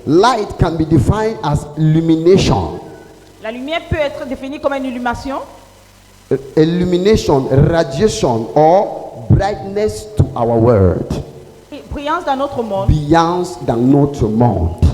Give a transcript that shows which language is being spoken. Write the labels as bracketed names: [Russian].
[English] light can be defined as illumination. [French] la lumière peut être définie comme une illumination, [English] Illumination, radiation, or brightness to our world. [French] brillance dans notre monde, Brillance dans notre monde.